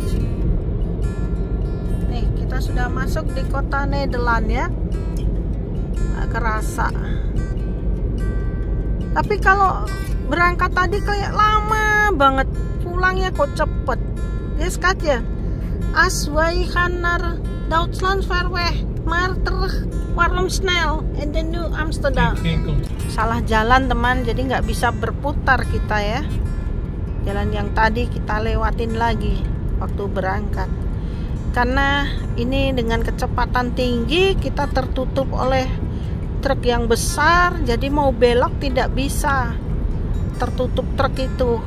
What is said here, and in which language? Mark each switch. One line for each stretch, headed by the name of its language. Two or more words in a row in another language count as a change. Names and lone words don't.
Indonesian: Nih kita sudah masuk di kota Nederland ya. Nggak kerasa. Tapi kalau berangkat tadi kayak lama banget, pulangnya kok cepet. Lihat kaca.
Dutch: As wij gaan naar Duitsland ver weg, maar terug waarom snel en dan nu Amsterdam.
Indonesian: Salah jalan teman, jadi nggak bisa berputar kita ya. Jalan yang tadi kita lewatin lagi waktu berangkat. Karena ini dengan kecepatan tinggi kita tertutup oleh truk yang besar, jadi mau belok tidak bisa, tertutup truk itu.